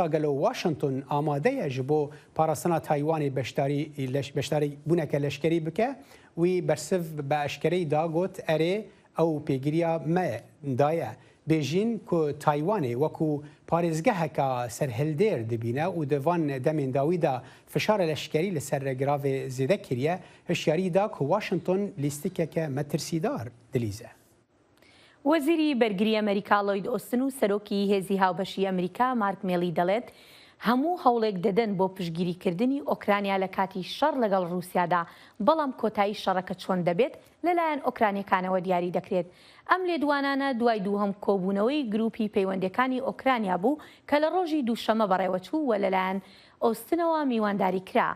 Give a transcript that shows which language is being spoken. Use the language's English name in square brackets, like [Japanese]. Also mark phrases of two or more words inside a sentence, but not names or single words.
[Kurdish] gelo Washington amade ye ji bo parastina Taywanê beşdarî bûneke leşkerî bike wî bersiv bi eşkereyî da got erê ew pêgiriya me daye bêjîn ku Taywanê wekû parêzgeheka serhildêr dibîne û di van demên dawî da fişara leşkerî li ser giravê zêde kiriye hişyarî da ku Washington lîstikeke metirsîdar dilîze. [Central Kurdish] وەزیری بەرگری ئەمریکا لۆید ئۆستن و سەرۆکی هێزی هاوبەشی ئەمریکا مارک میلی دەڵێت هەموو هەوڵێک دەدەن بۆ پشگیریکردنی ئۆکرانیا لە کاتی شەڕ لەگەڵ رووسیادا بەڵام کۆتایی شەڕەکە چۆن دەبێت لەلایەن ئۆکرانیەکانەوە دیاری دەکرێت. ئەم لێدوانانە دوای دووهەم کۆبوونەوەی گروپی پەیوەندەکانی ئۆکرانیا بوو کە لە ڕۆژی دووشەمە بەڕێوەچوو و لەلایەن ئۆستنەوە میوانداری کرا.